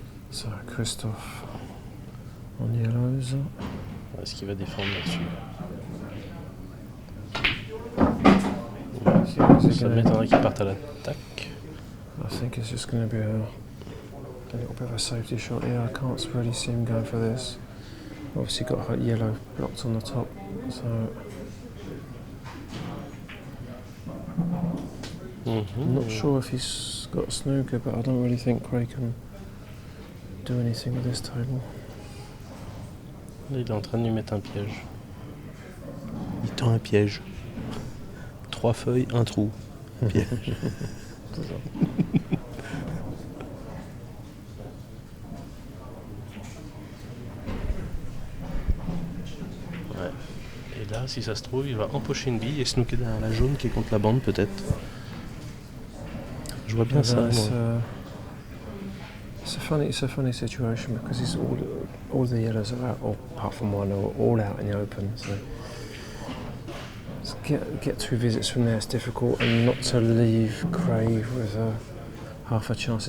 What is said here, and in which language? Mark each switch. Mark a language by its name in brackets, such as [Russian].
[French] Ça, Christophe en yellows. Est-ce qu'il va défendre là-dessus? Ça m'étonnerait qu'il parte à l'attaque. [English] I think it's just going to be a little bit of a safety shot here. I can't really see him going for this. Obviously got her yellow blocked on the top, so... I'm not sure if he's got a snooker, but I don't really think Craig can do anything with this table. [French] Là, il est en train de lui mettre un piège. Il tend un piège. 3 feuilles, un trou. Piège. C'est ça. Ouais. Et là, si ça se trouve, il va empocher une bille et snooker derrière la jaune qui est contre la bande, peut-être. Je vois bien ça. [English] It's a funny situation because it's all the yellows are out, or apart from one, are all out in the open. So get 2 visits from there is difficult, and not to leave Craig with half a chance.